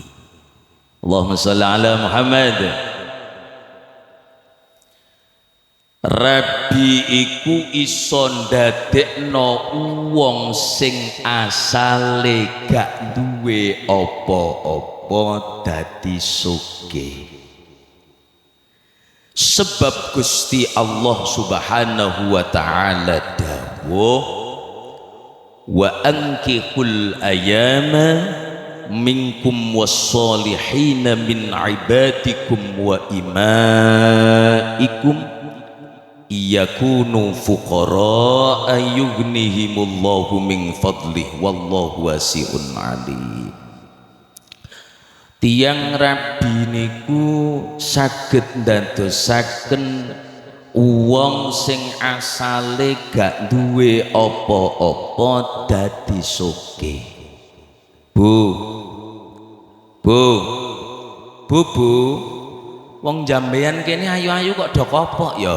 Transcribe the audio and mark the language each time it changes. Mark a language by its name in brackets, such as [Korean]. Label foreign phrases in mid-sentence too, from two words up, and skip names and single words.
[Arabic] اللهم صل على محمد. [Javanese] Rabi iku iso ndadekno wong sing asale gak duwe apa-apa dadi sugih. Sebab Gusti Allah [Arabic] سبحانه وتعالى [Javanese] dawuh, [Arabic] وأنكحوا الأيامى منكم والصالحين من عبادكم وإمائكم إن يكونوا فقراء يغنهم الله من فضله والله واسع عليم. [Javanese] Tiang rabi niku saged ndadosaken wong sing asale gak duwe apa-apa dadi sugih. Bu, wong jambean kene ayu-ayu kok do kopok ya.